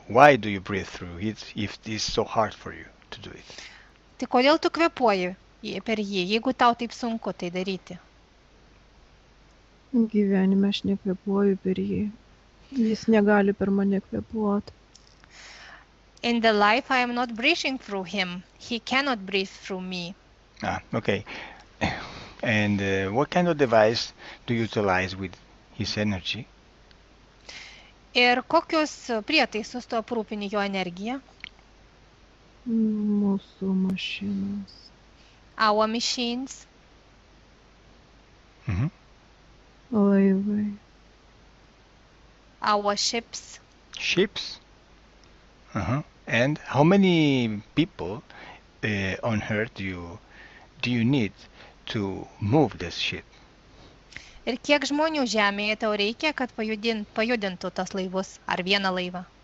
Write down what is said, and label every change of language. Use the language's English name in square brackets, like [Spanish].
[English] Why do you breathe through it if it's so hard for you to do it? [Lithuanian] Tai kodėl tu kvėpuoji per jį, jeigu tau taip sunku tai daryti? Gyvenime aš nekvėpuoju per jį. Jis negali per mane kvėpuoti. [English] In the life I am not breathing through him. He cannot breathe through me. Okay. And what kind of device do you utilize with his energy? [Lithuanian] Ir kokius prietaisus tu aprūpini jo energiją? Mūsų mašinos. [English] Our machines. [Lithuanian] Laivai. [English] Our ships. Ships? And how many people on Earth do you need to move this ship? [Lithuanian] Ir kiek žmonių žemėje tau reikia, kad pajudintų tos laivus ar vieną laivą?